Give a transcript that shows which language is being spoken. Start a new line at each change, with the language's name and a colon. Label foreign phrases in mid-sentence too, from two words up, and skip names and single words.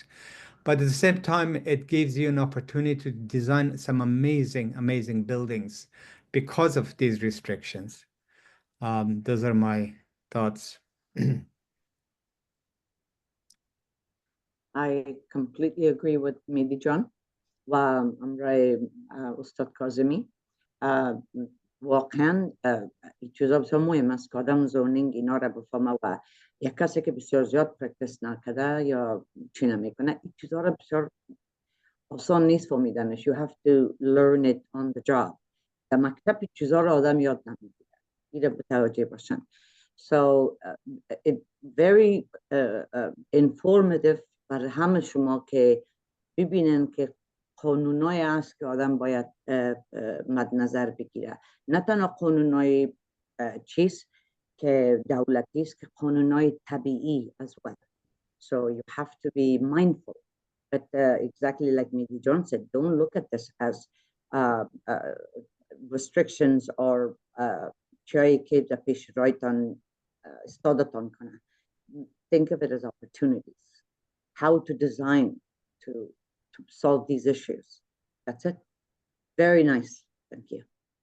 English: But at the same time, it gives you an opportunity to design some amazing, amazing buildings because of these restrictions. Those are my thoughts. I completely agree with Mehdi John
Persian: و امرای استاد کاظمی واقعا این چیزا بسیار مهم است که آدم زونینگ اینا رو بفهمه و یک کسی که بسیار زیاد پرکتس نکرده یا چی نمیکنه این چیزا رو بسیار آسان نیست فهمیدنش.
English: You have to learn it on the job.
Persian: در مکتب این چیزا رو آدم یاد نمیگیره. این رو متوجه باشن.
English: So it very informative
Persian: برای همه شما که ببینن که قانونایی است که آدم باید مد نظر بگیره. نه تنها قانونای چیز که دولتی است، که قانونای طبیعی
English: as well. So you have to be mindful. But exactly like Mehdi John said, don't look at this as restrictions or
Persian: جایی که در پیش رایتان استادتان کنه.
English: Think of it as opportunities. How to design to solve these issues. That's it. Very nice. Thank you.